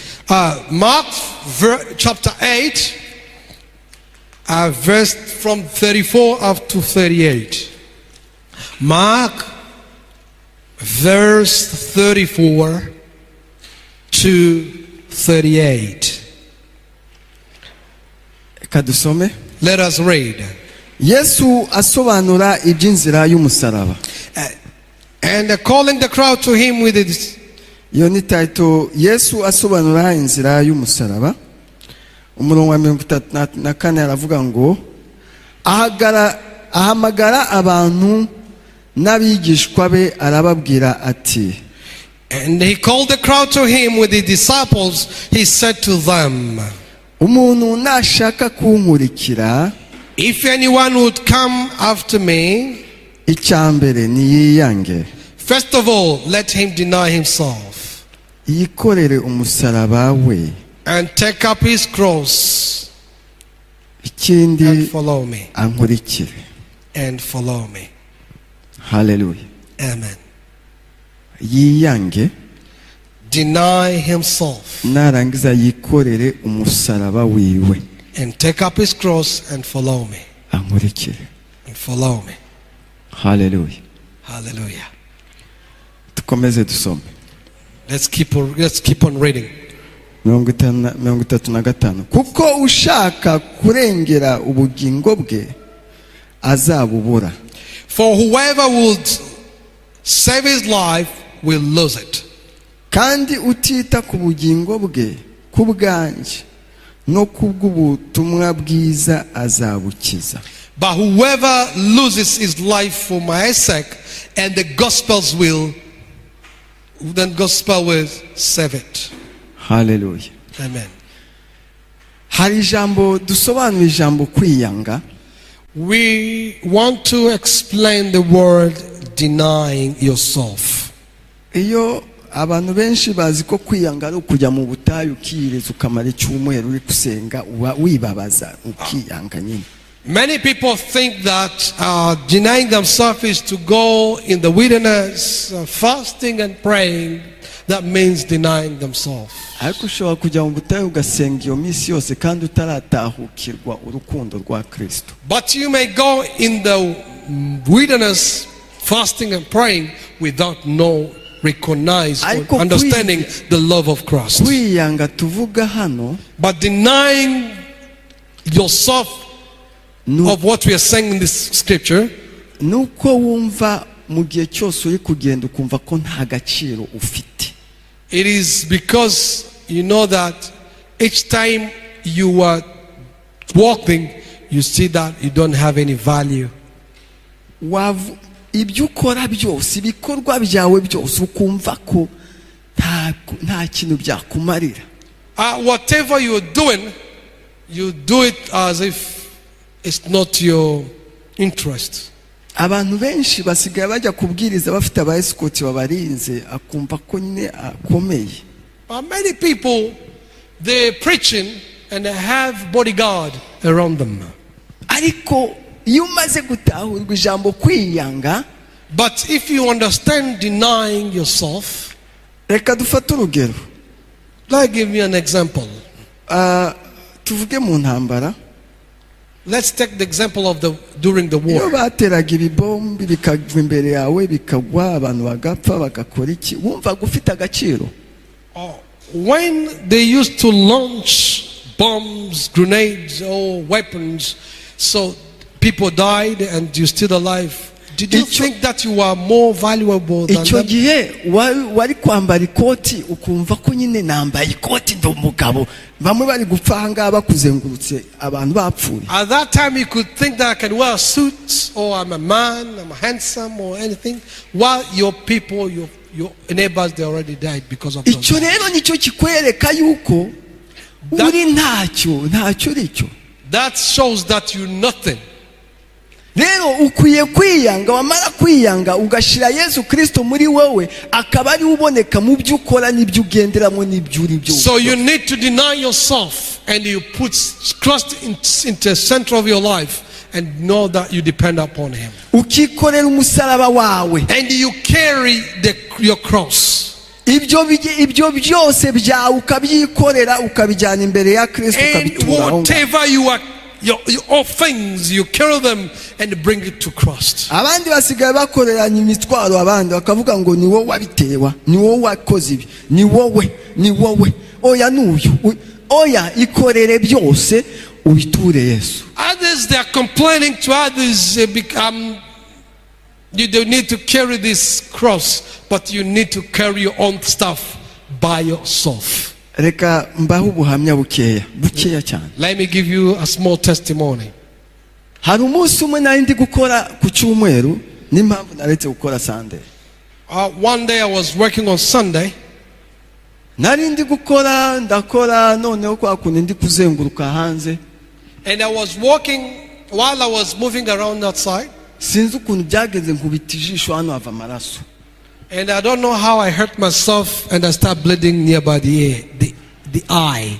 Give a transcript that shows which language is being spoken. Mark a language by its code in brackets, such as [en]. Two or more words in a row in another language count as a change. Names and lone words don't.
[en] Mark chapter 8 verse from 34 up to 38. Mark verse 34 to 38. [rw] Kadusome. [en] Let us read. [rw] Yesu asobanura iby'inzira y'umusaraba. [en] And calling the crowd to him with [rw] iyo ni title Yesu asobanura inzira y'umusaraba. Umurongo wa 34 aravuga ngo ahamagara abantu n'abigishwa be arababwira ati, [en] and he called the crowd to him with his disciples. He said to them, [rw] umuntu nashaka kunkurikira, [en] if anyone would come after me, [rw] icyambere niyiyange, [en] first of all let him deny himself [rw] yikorere umusaraba we, [en] and take up his cross [rw] ikindi [en] and follow me. [rw] ankurikire. [en] And follow me. Hallelujah. Amen. [rw] Yiyange, [en] deny himself [rw] narangiza yikorere umusaraba wiwe, [en] and take up his cross and follow me. [rw] ankurikire. [en] And follow me. Hallelujah. Hallelujah. [rw] Tukomeze dusome. [en] Let's keep on reading. 35. [rw] Kuko ushaka kurengera ubugingo bwe azabubura, [en] For whoever would save his life will lose it. [rw] kandi utita ku bugingo bwe ku bwanjye no kubw'ubutumwa bwiza azabukiza. [en] But whoever loses his life for my sake and the gospel will save it. Hallelujah. Amen. [rw] Hari ijambo dusobanura ijambo kwiyanga. [en] We want to explain the word denying yourself. [rw] Iyo abantu benshi bazi ko kwiyanga ari ukujya mu butayu ukiyiriza ukamara icyumweru uri gusenga wibabaza ukiyanga nyine. [en] Many people think that denying themselves is to go in the wilderness, fasting and praying. That means denying themselves. [rw] Ariko ushobora kujya mu butayu ugasenga iyo minsi yose kandi utaratahukirwa urukundo rwa Kristo. [en] But you may go in the wilderness, fasting and praying without recognize or understanding the love of Christ. [rw] Kwiyanga tuvuga hano, [en] but denying yourself of what we are saying in this scripture, [rw] nuko wumva mu gihe cyose uri kugenda ukumva ko nta gaciro ufite. [en] it is because you know that each time you are walking, you see that you don't have any value. [rw] Ibyo ukora byose, ibikorwa byawe byose ukumva ko nta kintu byakumarira. [en] Whatever you are doing, you do it as if it's not your interest. [rw] Abantu benshi basigaye bajya kubwiriza bafite aba escort babarinze akumva ko nyine akomeye. [en] Many people, they're preaching and they have bodyguard around them. [rw] Ariko iyo umaze gutahurwa ijambo kwiyanga, [en] but if you understand denying yourself, [rw] reka dufate urugero. [en] Like give me an example. [rw] Tuvuge mu ntambara. [en] Let's take the example of during the war. [rw] Iyo bateraga ibibombi bikagwa imbere yawe bikagwa abantu bagapfa bagakora iki, wumva gufite agaciro? [en] When they used to launch bombs, grenades or weapons, so people died and you're still alive, did you think that you are more valuable than [rw] icyo [en] them? [rw] gihe wari kwambara ikoti ukumva ko nyine nambaye ikoti ndi umugabo, bamwe bari gupfa ahangaha bakuzengurutse abantu bapfuye. [en] At that time you could think that I can wear a suit, or I'm a man, I'm handsome or anything, while your people, your neighbors, they already died because of those. [rw] Icyo rero nicyo kikwereka yuko uri ntacyo uricyo. [en] That shows that you're nothing. [rw] Rero ukwiye kwiyanga, wamara kwiyanga ugashira Yesu Kristo muri wowe, akaba ari uboneka mu byo ukora n'ibyo ugenderamo n'ibyo uri byo. [en] So you need to deny yourself and you put Christ into the center of your life and know that you depend upon him. [rw] Ukikorera umusaraba wawe. [en] And you carry your cross. [rw] Ibyo byose byawe ukabyikorera ukabijyana imbere ya Kristo ukabitura. [en] And whatever you are, all things, you carry them and bring it to Christ. [rw] Abandi basigaye bakoreranya imitwaro, abandi bakavuga ngo ni wowe wabitewa, ni wowe wakoze ibi, ni wowe. Oya nuyu, oya ikorere byose ubiture Yesu. [en] Others, they are complaining to others, you don't need to carry this cross, but you need to carry your own stuff by yourself. [rw] reka mbaho ubuhamya bukeya cyane. [en] Let me give you a small testimony. [rw] hari umunsi umwe nari ndi gukora ku cyumweru n'impamvu naretse gukora Sunday. [en] One day I was working on Sunday. [rw] nari ndi gukora ndakora noneho kwa kundi ndi kuzenguruka hanze. [en] And I was walking while I was moving around outside. [rw] sinzi ukuntu byagenze nkubita ijisho hano hava amaraso. [en] And I don't know how I hurt myself and I start bleeding nearby the eye.